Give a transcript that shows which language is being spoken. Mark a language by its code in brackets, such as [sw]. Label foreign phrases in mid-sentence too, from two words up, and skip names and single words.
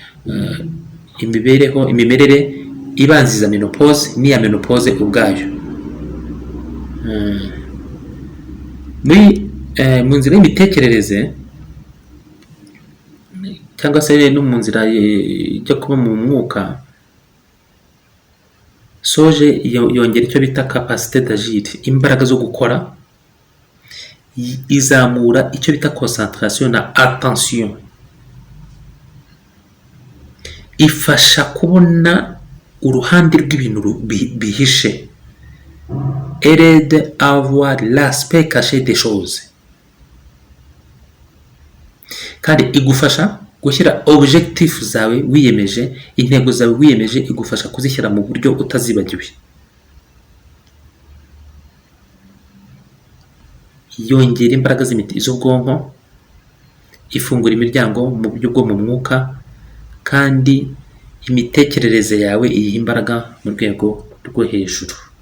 [rw] Imimerere ibanziza menopause n'iya menopause ubwayo. Mu nzira y'imitekerereze cyangwa se no mu nzira ijya kuba mu mwuka, soje yongera icyo bita [fr] capacité d'agir, [rw] imbaraga zo gukora. Izamura icyo bita concentration na attention. Ifasha kubona uruhande rw'ibintu bihishe. [fr] Aide à voir l'aspect caché des choses. [rw] Kandi igufasha gushyira objectif zawe wiyemeje, intego zawe wiyemeje, igufasha kuzishyira mu buryo utazibagiwe. Yongera imbaraga z'ubwonko, ifungura imiryango mu buryo bwo mu mwuka, kandi imitekerereze yawe iyiha imbaraga mu rwego rwo hejuru.